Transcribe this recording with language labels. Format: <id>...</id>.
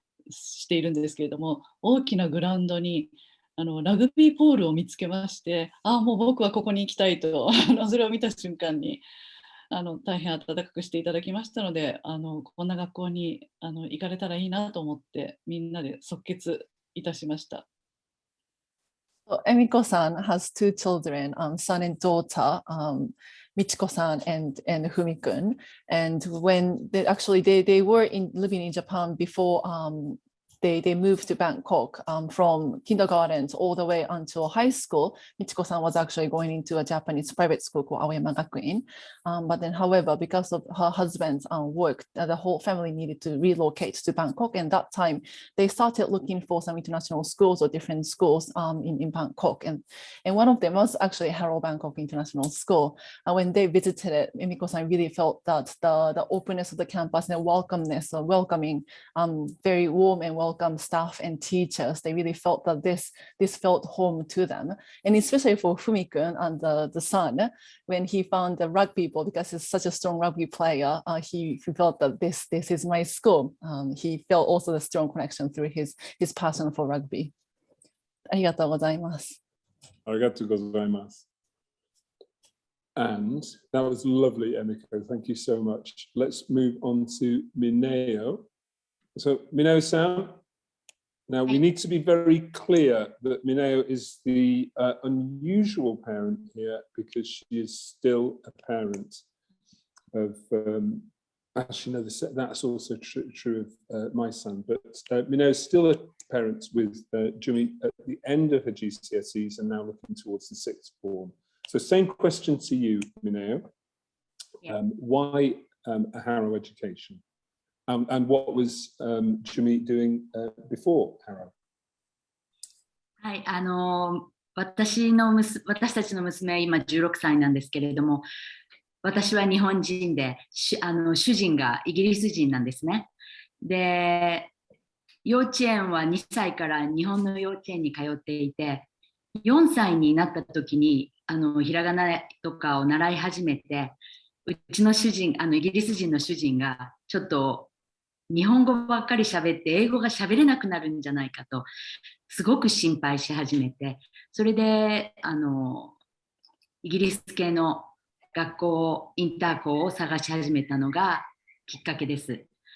<ja>しているんですけれども、大きなグラウンドにラグビーポールを見つけまして、もう僕はここに行きたいとそれを見た瞬間に大変温かくしていただきましたので、こんな学校に行かれたらいいなと思ってみんなで即決いたしました。</ja> <en>So, Emiko-san has two children, son and daughter, Michiko-san and Fumi-kun. And when they were living in Japan before they moved to Bangkok from kindergarten all the way until high school. Michiko-san was actually going into a Japanese private school called Aoyama Gakuin. But then, however, because of her husband's work, the whole family needed to relocate to Bangkok. And that time, they started looking for some international schools or different schools in Bangkok. And one of them was actually Harrow Bangkok International School. When they visited it, Emiko-san really felt that the openness of the campus and the welcoming, very warm and welcome staff and teachers, they really felt that this felt home to them. And especially for Fumi-kun and the son, when he found the rugby ball, because he's such a strong rugby player, he felt that this is my school. He felt also the strong connection through his passion for rugby.</en> <ja>ありがとうございます。ありがとうございます。</ja> <en>And that was lovely, Emiko. Thank you so much. Let's move on to Mineo. So, Mineo-san, now we need to be very clear that Mineo is the unusual parent here because she is still a parent of, actually no, that's also true of my son, but Mineo is still a parent with Jimmy at the end of her GCSEs and now looking towards the sixth form. So same question to you, Mineo. Why a Harrow education? And what was Jimmy doing before Harrow?</en> <ja>はい、私たちの娘、今16歳なんですけれども、私は日本人で、主人がイギリス人なんですね。で、幼稚園は2歳から日本の幼稚園に通っていて、4歳になった時にひらがなとかを習い始めて、うちの主人、イギリス人の主人がちょっと日本語ばっかり喋って英語が喋れなくなるんじゃないかとすごく心配し始めて、それでイギリス系の学校インター校を探し始めたのがきっかけです。</ja>